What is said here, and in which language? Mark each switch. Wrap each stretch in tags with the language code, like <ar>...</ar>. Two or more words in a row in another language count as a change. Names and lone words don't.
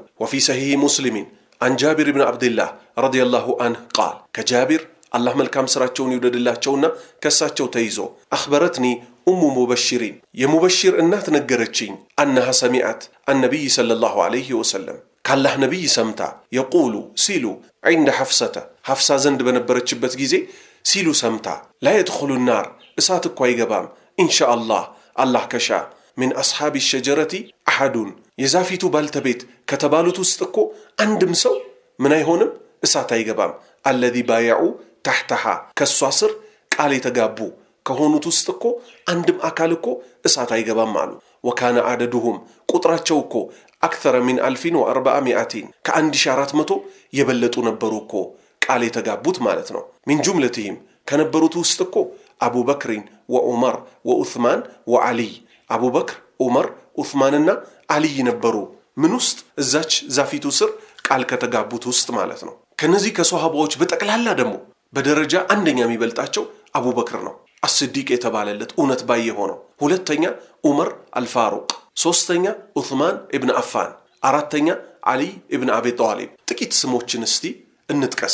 <ar>وفي صحيح مسلم عن جابر بن عبد الله رضي الله عنه قال</ar> <am>ከጃቢር አላህ መልካም ስራቸውን ይወደድላቸውና ከሳቸው ተይዞ</am> <ar>أخبرتني أم مبشر የሙበሽር</ar> <am>እናት ነገረችኝ</am> <ar>أنها سمعت النبي صلى الله عليه وسلم</ar> <am>ካላህ ነቢይ ሰምታ የቁሉ ሲሉ</am> <ar>عند حفصة</ar> <am>ዘንድ በነበረችበት ጊዜ ሲሉ ሰምታ</am> <ar>لا يدخل النار</ar> <am>እሳት እኮ አይገባም ኢንሻአላህ አላህ ከሻ</am> <ar>من أصحاب الشجرة أحد</ar> <am>የዛፊቱ ባልተቤት ከተባሉት ውስጥ እኮ አንድም ሰው ምን አይሆንም እሳት አይገባም።</am> <ar>الذي بايعوا تحتها</ar> <am>ከሷ ስር ቃል የተጋቡ ከሆኑት ውስጥ እኮ አንድም አካል እኮ እሳት አይገባም አሉ።</am> <ar>وكان عددهم</ar> <am>ቁጥራቸው እኮ</am> <ar>أكثر من</ar> <am>1400 ከ1400 የበለጡ ነበሩ እኮ ቃል የተጋቡት ማለት ነው።</am> <ar>من جملتهم</ar> <am>ከነበሩት ውስጥ እኮ أبو بكر وعمر وعثمان وعلي أبو بكر عمر عثماننا علي ነበሩ ምን ውስጥ እዛች ዛፊቱ ስር ቃል ከተጋቡት ውስጥ ማለት ነው። ከነዚህ ከሷሃባዎች በጠቅላላ ደግሞ በደረጃ አንደኛ የሚበልጣቸው አቡበክር ነው አስዲቅ የተባለለት እውነት ባይ ሆነው፣ ሁለተኛ ዑመር አልፋሩቅ፣ ሶስተኛ ዑስማን ኢብኑ አፋን፣ አራተኛ አሊ ኢብኑ አቢ ጣሊብ። ጥቂት ስሞችን እስቲ እንጥቀስ።</am>